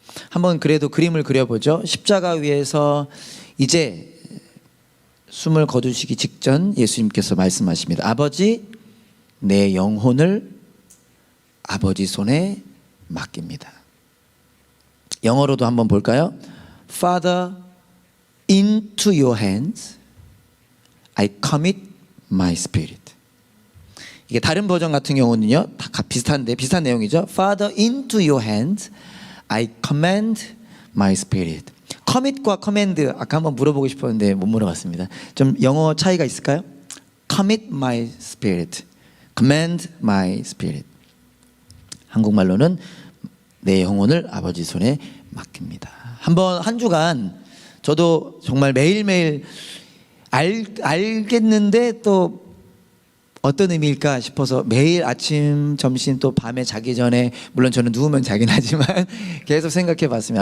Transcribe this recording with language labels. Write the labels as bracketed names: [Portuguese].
[Korean] 한번 그래도 그림을 그려보죠. 십자가 위에서 이제 숨을 거두시기 직전 예수님께서 말씀하십니다. 아버지, 내 영혼을 아버지 손에 맡깁니다. 영어로도 한번 볼까요? [English] Father, into your hands I commit my spirit. [Korean] 이게 다른 버전 같은 경우는요, 다 비슷한 내용이죠. [English] Father, into your hands I command my spirit. [Korean] commit과 command 아까 한번 물어보고 싶었는데 못 물어봤습니다. 좀 영어 차이가 있을까요? [English] commit my spirit, command my spirit. [Korean] 한국말로는 내 영혼을 아버지 손에 맡깁니다. 한 주간 저도 정말 매일매일 알겠는데 또 어떤 의미일까 싶어서 매일 아침, 점심, 또 밤에 자기 전에, 물론 저는 누우면 자긴 하지만 계속 생각해 봤습니다.